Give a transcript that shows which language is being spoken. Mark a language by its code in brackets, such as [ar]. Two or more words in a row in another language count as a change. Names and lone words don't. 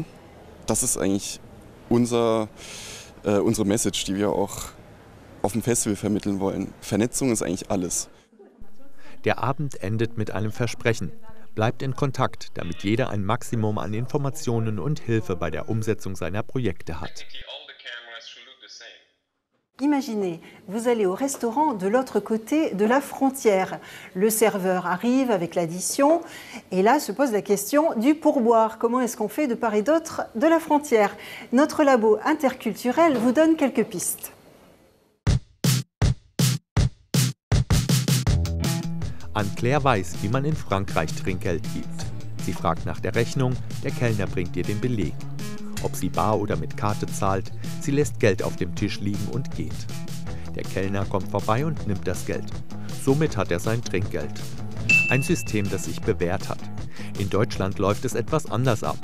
[de] Das ist eigentlich unsere Message, die wir auch auf dem Festival vermitteln wollen. Vernetzung ist eigentlich alles. Der Abend endet mit einem Versprechen. Bleibt in Kontakt, damit jeder ein Maximum an Informationen und Hilfe bei der Umsetzung seiner Projekte hat. [fr] Imaginez, vous allez au restaurant de l'autre côté de la frontière. Le serveur arrive avec l'addition et là se pose la question du pourboire. Comment est-ce qu'on fait de part et d'autre de la frontière? Notre labo interculturel vous donne quelques pistes. [de] Anne-Claire weiß, wie man in Frankreich Trinkgeld gibt. Sie fragt nach der Rechnung, der Kellner bringt ihr den Beleg. Ob sie bar oder mit Karte zahlt, sie lässt Geld auf dem Tisch liegen und geht. Der Kellner kommt vorbei und nimmt das Geld. Somit hat er sein Trinkgeld. Ein System, das sich bewährt hat. In Deutschland läuft es etwas anders ab.